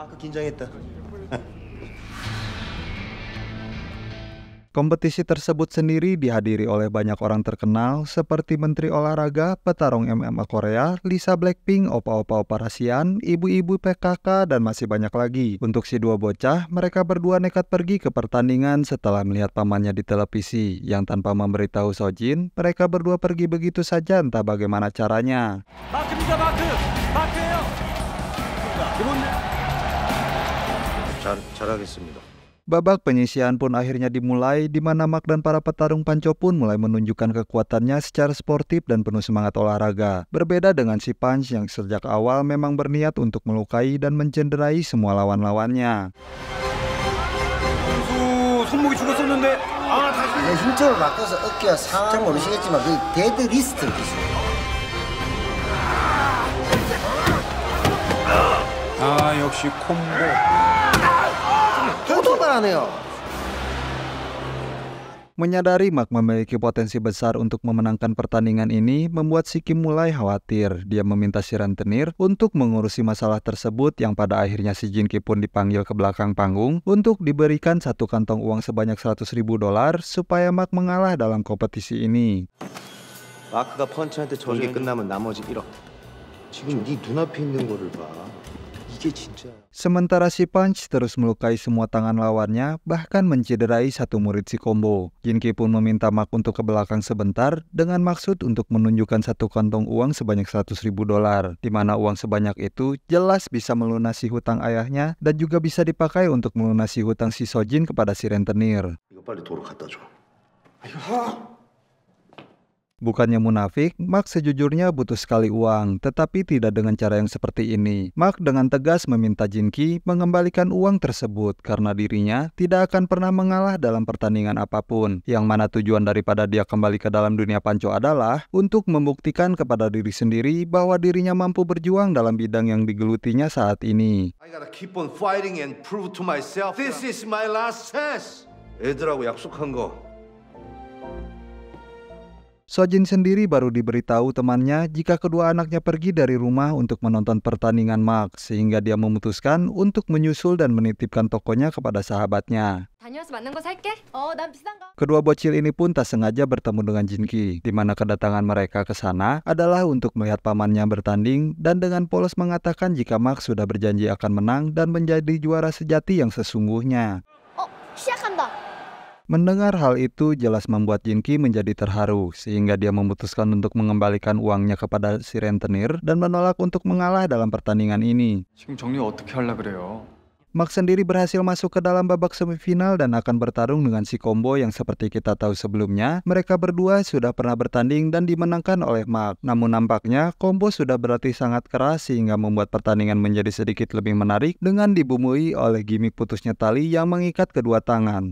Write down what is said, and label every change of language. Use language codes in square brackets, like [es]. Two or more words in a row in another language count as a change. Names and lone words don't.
[id] Kompetisi tersebut sendiri dihadiri oleh banyak orang terkenal seperti Menteri Olahraga, petarung MMA Korea, Lisa Blackpink, opa-opa operasian, ibu-ibu PKK, dan masih banyak lagi. Untuk si dua bocah, mereka berdua nekat pergi ke pertandingan setelah melihat pamannya di televisi, yang tanpa memberitahu Sojin, mereka berdua pergi begitu saja entah bagaimana caranya. [ko] 마크입니다, 마크! 마크예요! 잘하겠습니다. [id] Babak penyisihan pun akhirnya dimulai, di mana Mark dan para petarung panco pun mulai menunjukkan kekuatannya secara sportif dan penuh semangat olahraga. Berbeda dengan si Punch yang sejak awal memang berniat untuk melukai dan mencederai semua lawan-lawannya. [ko] 손목이 죽었었는데. 힘쪽을 바꿔서 어깨와 상하 모르시겠지만 그 데드 리스트 기술. 역시 콤보. [id] Menyadari Mark memiliki potensi besar untuk memenangkan pertandingan ini, membuat si Kim mulai khawatir. Dia meminta si rentenir untuk mengurusi masalah tersebut, yang pada akhirnya si Jinki pun dipanggil ke belakang panggung untuk diberikan satu kantong uang sebanyak $100,000 supaya Mark mengalah dalam kompetisi ini. [ko] 마크가 펀치한테 전개 끝나면 나머지 1억. 지금 네 눈앞에 있는 거를 봐. 이게 진짜. [id] Sementara si Punch terus melukai semua tangan lawannya, bahkan mencederai satu murid si Combo. Jinki pun meminta Mark untuk ke belakang sebentar dengan maksud untuk menunjukkan satu kantong uang sebanyak $100,000, di mana uang sebanyak itu jelas bisa melunasi hutang ayahnya dan juga bisa dipakai untuk melunasi hutang si Sojin kepada si rentenir. [ko] 이거 빨리 도로 갖다 줘. [id] Bukannya munafik, Mark sejujurnya butuh sekali uang, tetapi tidak dengan cara yang seperti ini. Mark dengan tegas meminta Jin-ki mengembalikan uang tersebut karena dirinya tidak akan pernah mengalah dalam pertandingan apapun. Yang mana tujuan daripada dia kembali ke dalam dunia panco adalah untuk membuktikan kepada diri sendiri bahwa dirinya mampu berjuang dalam bidang yang digelutinya saat ini. [en] I gotta keep on fighting and prove to myself this is my last chance. [ko] 애들하고 약속한 거. [id] Sojin sendiri baru diberitahu temannya jika kedua anaknya pergi dari rumah untuk menonton pertandingan Mark, sehingga dia memutuskan untuk menyusul dan menitipkan tokonya kepada sahabatnya. [ko] 다녀와서 만난 거 살게. 난 비싼 거. [id] Kedua bocil ini pun tak sengaja bertemu dengan Jin-ki, di mana kedatangan mereka ke sana adalah untuk melihat pamannya bertanding dan dengan polos mengatakan jika Mark sudah berjanji akan menang dan menjadi juara sejati yang sesungguhnya. [ko] 시작한다. [id] Mendengar hal itu jelas membuat Jin-ki menjadi terharu, sehingga dia memutuskan untuk mengembalikan uangnya kepada si rentenir dan menolak untuk mengalah dalam pertandingan ini. [ko] 지금 정리 어떻게 하려 그래요? [id] Mark sendiri berhasil masuk ke dalam babak semifinal dan akan bertarung dengan si Combo yang seperti kita tahu sebelumnya, mereka berdua sudah pernah bertanding dan dimenangkan oleh Mark. Namun nampaknya Combo sudah berlatih sangat keras sehingga membuat pertandingan menjadi sedikit lebih menarik dengan dibumbui oleh gimmick putusnya tali yang mengikat kedua tangan.